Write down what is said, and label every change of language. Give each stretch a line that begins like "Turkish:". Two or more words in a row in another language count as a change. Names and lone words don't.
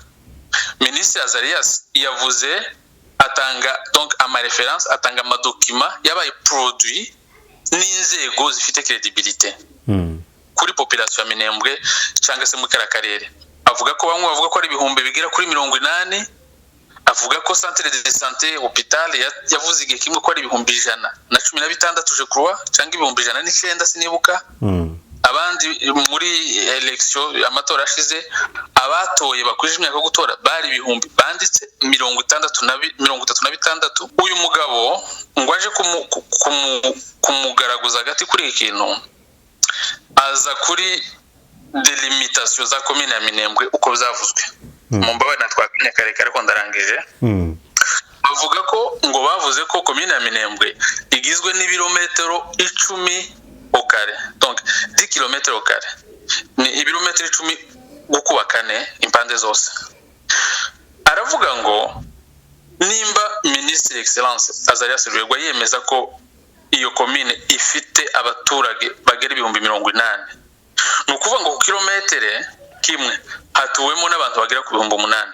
Rundi: Ministre Azarias yavuze atanga donc ama reference atanga amadokima yabaye produit n'inzego zifite credibilité kuri population ya Minembwe cyangwa se mu karakarere. Avuga ko bamwe bavuga ko ari ibihumbi bigera kuri 80, avuga ko
French: centre de santé hôpital
Rundi: yavuze igihe kimwe ko ari ibihumbi 116
French: je crois
Rundi: cyangwa ibihumbi 109 sinibuka. Abandi muri election amatora ashize abatoye bakwije imyaka gutora bari ibihumbi banditse 36. Uyu mugabo ngo aje kumugaraguza gati kuri ikintu aza kuri delimitation za commune ya Minembwe uko byavuzwe mu mbabane natwakinye karekare ko ndarangije. Bavuga ko ngo bavuze ko commune ya Minembwe igizwe n'ibirometero
French: 10 au carré, donc 10 km au carré.
Rundi: Ni ibirometero 10 gukuba kane impande zose. Aravuga ngo nimba Ministre Excellence Azarias Rwegwa yemeza ko iyo commune ifite abaturage bagera ibihumbi 80, nukuvuga ngo ku kilometere kimwe hatuwemo n'abantu bagera ku 8,000.